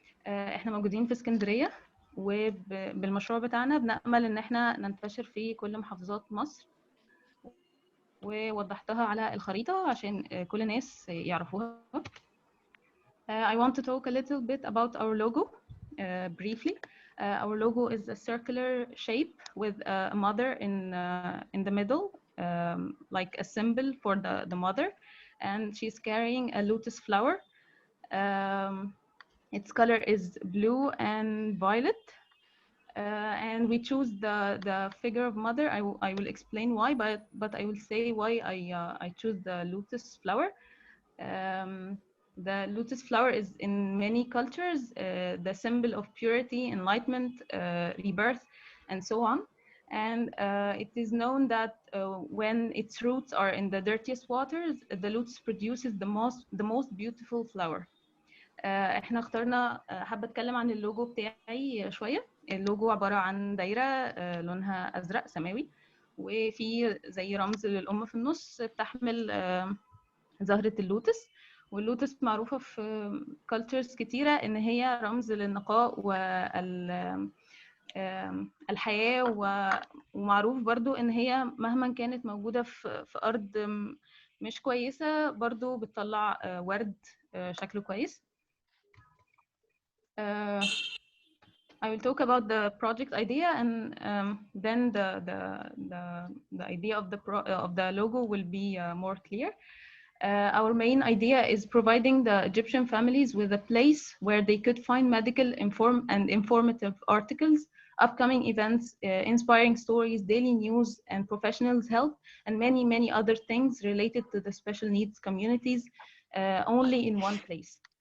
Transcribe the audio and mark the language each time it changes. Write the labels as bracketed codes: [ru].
[ar] احنا موجودين في اسكندرية، وبالمشروع بتاعنا بنأمل ان احنا ننتشر في كل محافظات مصر، ووضحتها على الخريطة عشان كل الناس يعرفوها. [en] I want to talk a little bit about our logo briefly. Our logo is a circular shape with a mother in the middle, like a symbol for the mother, and she's carrying a lotus flower. Its color is blue and violet, and we choose the figure of mother. I will explain why, but I will say why I choose the lotus flower. The lotus flower is in many cultures the symbol of purity, enlightenment, rebirth, and so on. And it is known that when its roots are in the dirtiest waters, the lotus produces the most beautiful flower. [ar] احنا اخترنا حابة اتكلم عن اللوجو بتاعي شوية. اللوجو عبارة عن دايرة لونها أزرق سماوي، وفي زي رمز للأم في النص بتحمل زهرة اللوتس. واللوتس معروفة في cultures كتيرة إن هي رمز للنقاء والحياة، ومعروف برضو إن هي مهما كانت موجودة في أرض مش كويسة برضو بتطلع ورد شكله كويس. [en] I will talk about the project idea, and then the idea of the logo will be more clear. Our main idea is providing the Egyptian families with a place where they could find medical and informative articles, upcoming events, inspiring stories, daily news, and professionals' help, and many other things related to the special needs communities, only in one place.